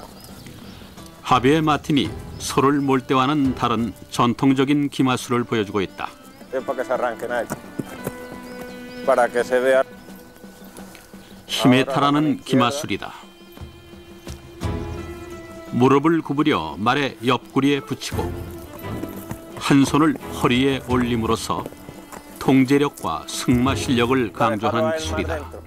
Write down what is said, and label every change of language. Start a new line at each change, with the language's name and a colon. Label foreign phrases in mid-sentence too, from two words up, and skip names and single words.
Korean: 하비에 마틴이 소를 몰 때와는 다른 전통적인 기마술을 보여주고 있다.
Spanish: Para que se arranquen ahí. Para que se vea.
Korean: 힘에 탈하는 기마술이다. 무릎을 구부려 말의 옆구리에 붙이고 한 손을 허리에 올림으로써 통제력과 승마 실력을 강조하는 기술이다.